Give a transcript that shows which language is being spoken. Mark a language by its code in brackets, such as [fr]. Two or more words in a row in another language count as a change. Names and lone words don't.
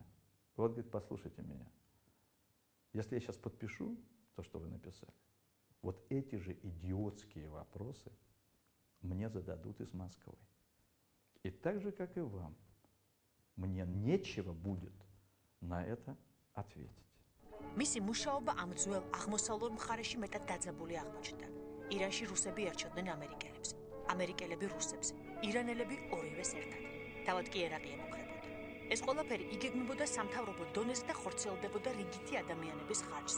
[ru] Вот, говорит, послушайте меня. Если я сейчас подпишу то, что вы написали, вот эти же идиотские вопросы мне зададут из Москвы. И так же, как и вам, мне нечего будет на это ответить. [ka] მისი მუშაობა ამ ძველ აღმოსავლურ მხარეში მეტად დაძაბული აღმოჩნდა. ირანში რუსები ერჩოდნენ ამერიკელებს, ამერიკელები რუსებს, ირანელები ორივეს ერთად. თავად კი ერაყი ემუქრებოდა. ეს ყველაფერი იგეგმებოდა სამთავრობო დონეზე და ხორციელდებოდა რიგითი ადამიანების ხარჯზე.